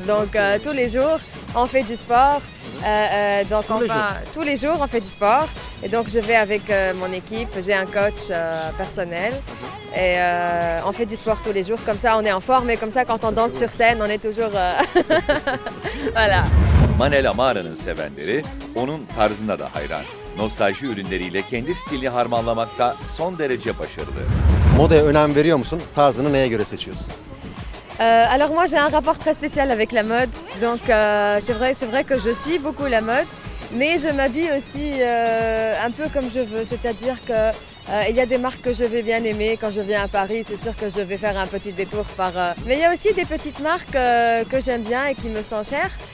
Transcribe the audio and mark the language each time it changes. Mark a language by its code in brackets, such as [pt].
[fr] Donc tous les jours on fait du sport. Donc tous les jours on fait du sport. Et donc je vais avec mon équipe, j'ai un coach personnel. Et on fait du sport tous les jours, comme ça on est en forme et comme ça quand on danse sur scène on est toujours... voilà. [tr] Manel Amara'nın sevenleri onun tarzına da hayran. Nostalji ürünleriyle kendi stilini harmanlamakta son derece başarılı. Modaya önem veriyor musun? Tarzını neye göre seçiyorsun? [fr] Alors moi j'ai un rapport très spécial avec la mode, donc c'est vrai que je suis beaucoup la mode, mais je m'habille aussi un peu comme je veux, c'est-à-dire que il y a des marques que je vais bien aimer. Quand je viens à Paris, c'est sûr que je vais faire un petit détour par... Mais il y a aussi des petites marques que j'aime bien et qui me sont chères.